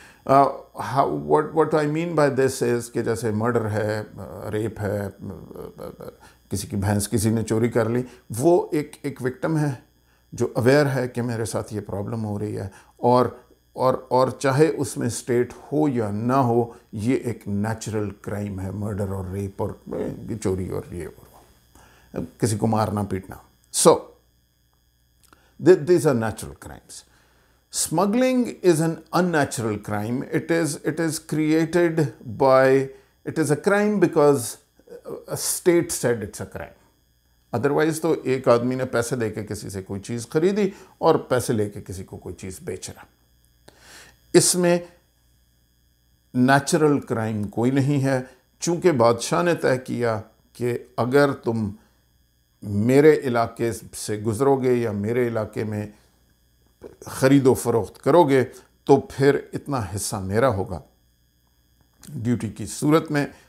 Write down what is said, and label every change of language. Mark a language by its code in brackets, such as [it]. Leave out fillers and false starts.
[en] What I mean by this is [ur] کہ جیسے murder ہے، ریپ ہے، کسی کی بھینس کسی نے چوری کر لی، وہ ایک وکٹم ہے جو اویئر ہے کہ میرے ساتھ یہ پرابلم ہو رہی ہے، اور چاہے اس میں اسٹیٹ ہو یا نہ ہو، یہ ایک نیچرل کرائم ہے، مرڈر اور ریپ اور چوری اور یہ کسی کو مارنا پیٹنا. [en] So these are natural crimes. Smuggling is an unnatural crime. It is created by, it is a crime because a state said it's a crime. [ur] Otherwise تو ایک آدمی نے پیسے دے کے کسی سے کوئی چیز خریدی اور پیسے لے کے کسی کو کوئی چیز بیچ رہا. اس میں نیچرل کرائم کوئی نہیں ہے، چونکہ بادشاہ نے طے کیا کہ اگر تم میرے علاقے سے گزرو گے یا میرے علاقے میں خرید و فروخت کرو گے تو پھر اتنا حصہ میرا ہوگا ڈیوٹی کی صورت میں.